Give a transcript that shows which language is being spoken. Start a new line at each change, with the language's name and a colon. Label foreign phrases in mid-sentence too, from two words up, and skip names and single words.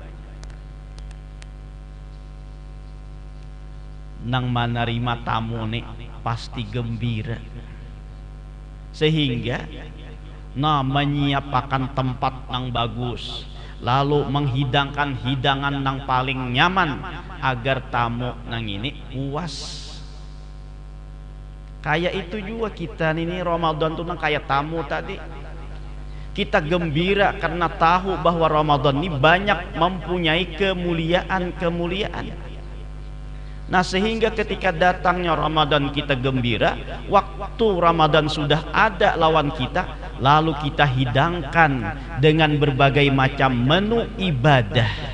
Indonesian: Nang menerima tamu nih pasti gembira, sehingga menyiapkan tempat nang bagus, lalu menghidangkan hidangan nang paling nyaman agar tamu nang ini puas. Kayak itu juga kita ini Ramadan tuh nang kayak tamu tadi. Kita gembira karena tahu bahwa Ramadan ini banyak mempunyai kemuliaan. Nah sehingga ketika datangnya Ramadan kita gembira, waktu Ramadan sudah ada lawan kita, lalu kita hidangkan dengan berbagai macam menu ibadah.